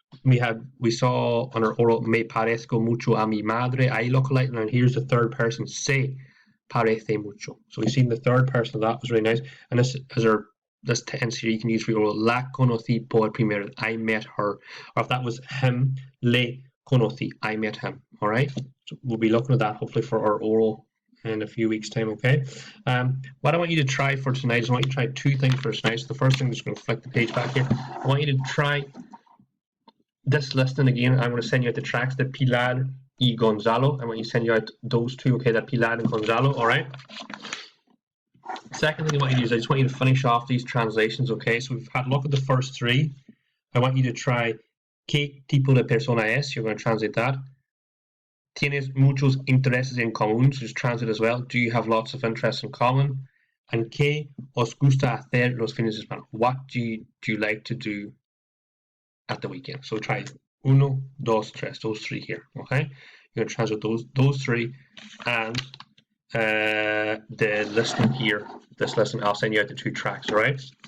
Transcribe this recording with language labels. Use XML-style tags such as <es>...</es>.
<en>We saw on our oral</en> <es>me parezco mucho a mi madre.</es> <en>I look like, and here's the third person say</en> <es>parece mucho.</es> <en>So we've seen the third person of that was really nice. And this tense here you can use for your oral.</en> <es>La conocí por primera.</es> <en>I met her. Or if that was him,</en> <es>le conocí.</es> <en>I met him. All right. So we'll be looking at that hopefully for our oral in a few weeks' time, okay? What I want you to try for tonight is I want you to try two things for tonight. So the first thing, I'm just going to flick the page back here. I want you to try this listing again. I'm going to send you out the tracks, the Pilar y Gonzalo. I want you to send you out those two, okay? That Pilar and Gonzalo, all right? Second thing I want you to do is I just want you to finish off these translations, okay? So we've had a look at the first three. I want you to try</en> <es>¿Qué tipo de persona es?</es> <en>You're going to translate that.</en> <es>Tienes muchos intereses en común,</es> <en>so just translate as well. Do you have lots of interests in common?</en> <es>And ¿qué os gusta hacer los fines de semana?</es> <en>What do you like to do at the weekend? So try</en> <es>uno, dos, tres,</es> <en>those three here, okay? You're going to translate those three, and the listing here, this listing, I'll send you out the two tracks, all right?</en>